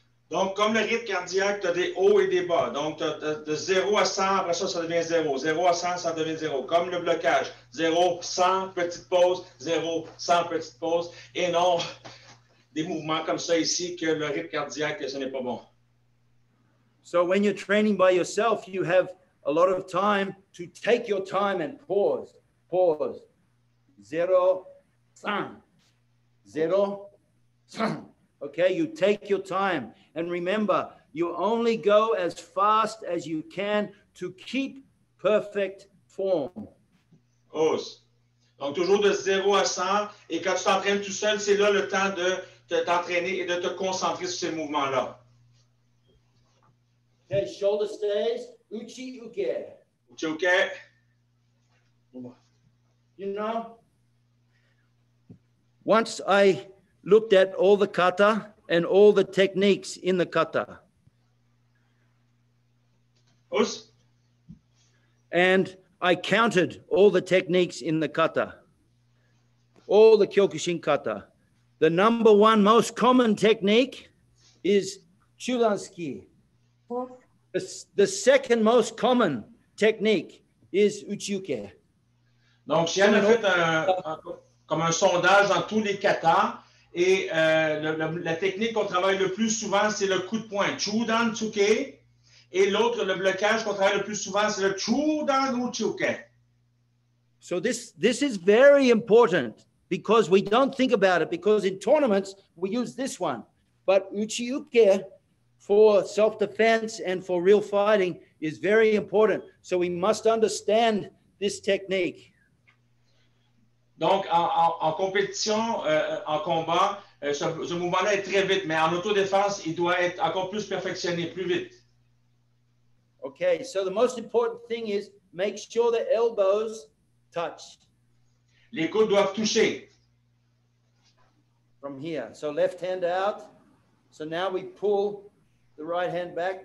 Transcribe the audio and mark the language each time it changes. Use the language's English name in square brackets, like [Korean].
[French] Donc, comme le rythme cardiaque, tu as des hauts et des bas. Donc, de 0 à 100, après ça, ça devient 0. 0 à 100, ça devient 0. Comme le blocage. 0, 100, petite pause. 0, 100, petite pause. Et non des mouvements comme ça ici que le rythme cardiaque, ce n'est pas bon. [English] So when you're training by yourself, you have a lot of time to take your time and pause. Pause. 0, 100. 0, 100. Okay, you take your time. And remember, you only go as fast as you can to keep perfect form. [French] Donc, toujours de 0 à 100. Et quand tu t'entraînes tout seul, c'est là le temps de t'entraîner et de te concentrer sur ces mouvements-là. [English] Okay, shoulder stays. Uchi uke. Uchi uke. You know, once I looked at all the kata and all the techniques in the kata. And I counted all the techniques in the kata, all the Kyokushin kata. The number one most common technique is Chudanski. The second most common technique is Uchiuke. [French] Donc, si on a fait comme un sondage dans tous les katas, et la technique qu'on travaille le plus souvent, c'est le coup de poing, Chudan Tsuke. Et l'autre, le blocage qu'on travaille le plus souvent, c'est le Chudan Uchiuke. [English] So this is very important because we don't think about it, because in tournaments, we use this one. But Uchiuke for self-defense and for real fighting is very important. So we must understand this technique. [French] Donc, en compétition, en combat, ce mouvement-là est très vite, mais en autodéfense, il doit être encore plus perfectionné, plus vite. [English] Okay, so the most important thing is make sure the elbows touch. [French] Les coudes doivent toucher. [English] From here. So left hand out. So now we pull the right hand back.